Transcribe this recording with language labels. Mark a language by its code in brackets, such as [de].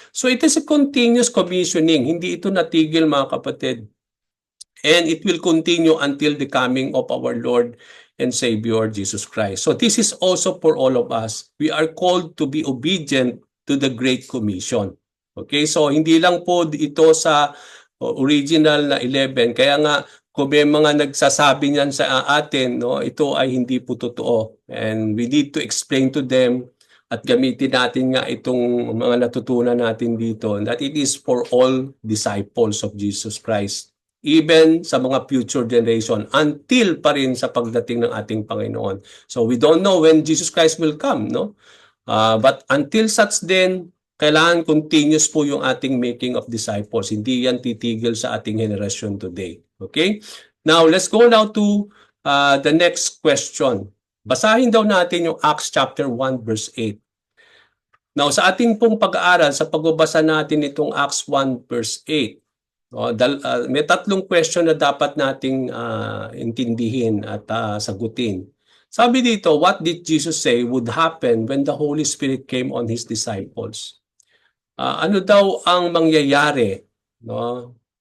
[en] So it is a continuous commissioning. [tl] Hindi ito natigil mga kapatid. [en] And it will continue until the coming of our Lord and Savior Jesus Christ. So this is also for all of us. We are called to be obedient to the Great Commission. [tl] Okay, so hindi lang po ito sa original na 11. Kaya nga, kung may mga nagsasabi niyan sa atin, no, ito ay hindi po totoo. [en] And we need to explain to them [tl] at gamitin natin nga itong mga natutunan natin dito, [en] that it is for all disciples of Jesus Christ, even [tl] sa mga future generation, [en] until [tl] pa rin sa pagdating ng ating Panginoon. [en] So we don't know when Jesus Christ will come, no? But until such then, [tl] kailangan continuous po yung ating [en] making of disciples. [tl] Hindi yan titigil sa ating generation today. Okay? [en] Now, let's go now to the next question. [tl] Basahin daw natin yung Acts chapter 1 verse 8. Now, sa ating pong pag-aaral, sa pagbabasa natin itong Acts 1 verse 8, may tatlong question na dapat nating intindihin at sagutin. Sabi dito, [en] what did Jesus say would happen when the Holy Spirit came on His disciples? [tl] Ano daw ang mangyayari, no?